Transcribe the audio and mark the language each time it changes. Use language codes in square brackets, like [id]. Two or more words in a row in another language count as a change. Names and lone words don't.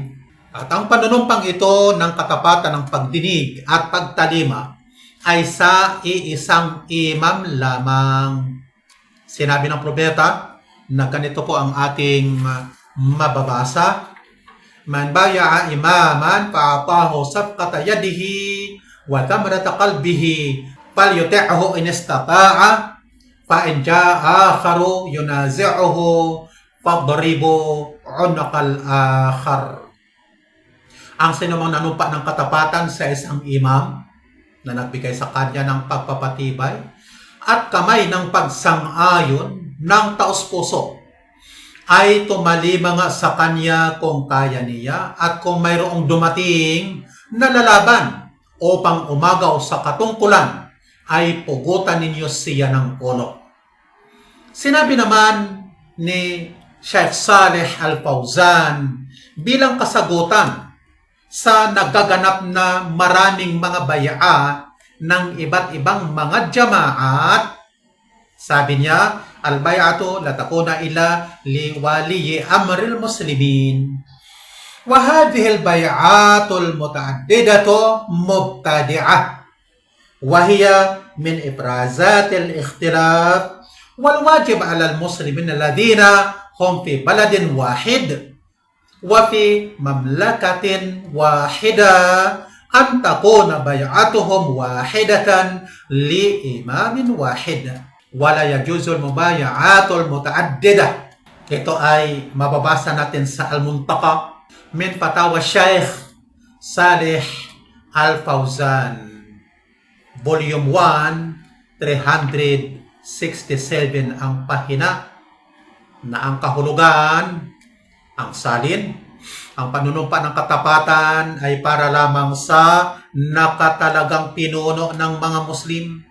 [tl] At ang panunumpang ito ng katapatan ng pagdinig at pagtalima ay sa iisang imam lamang. Sinabi ng propeta na ganito po ang ating mababasa. [ar] من بايع إماما فأعطاه صفقة يده وثمرة قلبه فليطعه إن استطاع فإن جاء آخر ينازعه فاضربوا عنق الآخر. [tl] Ang sinumang nanumpa ng katapatan sa isang imam na nagbigay sa kanya ng pagpapatibay at kamay ng pagsang-ayon ng taos-puso ay tumalima nga sa kanya kung kaya niya at kung mayroong dumating na lalaban upang umagaw sa katungkulan ay pugutan ninyo siya ng ulo. Sinabi naman ni Sheikh Saleh Al-Fawzan bilang kasagutan sa nagaganap na maraming mga bay'a ng iba't ibang mga jamaat, sabi niya, [ar] البيعة لا تكون إلا لولي أمر المسلمين. وهذه البيعة المتعددة مبتدعة. وهي من إفرازات الاختلاف والواجب على المسلمين الذين هم في بلد واحد وفي مملكة واحدة أن تكون بيعتهم واحدة لإمام واحد. ولا يجوز المبايعة المتعددة. [tl] Ito ay mababasa natin sa Al-Muntaqa min Fatawa Sheikh Saleh Al-Fawzan, Volume 1, 367 ang pahina, na ang kahulugan, ang salin, ang panunumpa ng katapatan ay para lamang sa nakatalagang pinuno ng mga Muslim.